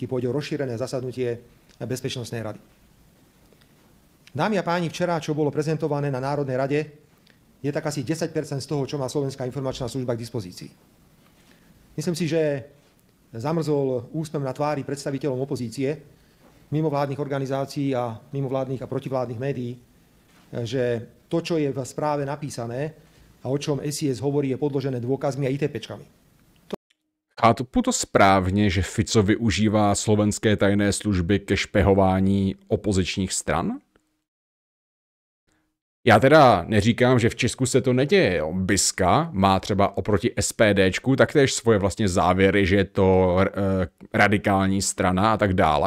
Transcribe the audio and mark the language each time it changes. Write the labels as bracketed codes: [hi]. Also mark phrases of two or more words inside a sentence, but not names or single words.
[sk] Pôjde o rozšírené zasadnutie Bezpečnostnej rady. Dámy a páni, včera, čo bolo prezentované na Národnej rade, je tak asi 10% z toho, čo má Slovenská informačná služba k dispozícii. Myslím si, že zamrzol úsmev na tvári predstaviteľom opozície, mimovládnych organizácií a mimovládnych a protivládnych médií, že to, čo je v správe napísané a o čom SIS hovorí, je podložené dôkazmi a ITPčkami. [cs] Chápu to správně, že Fico využívá slovenské tajné služby ke špehování opozičních stran? Já teda neříkám, že v Česku se to neděje. Biska má třeba oproti SPDčku taktéž svoje vlastně závěry, že je to radikální strana a tak dále.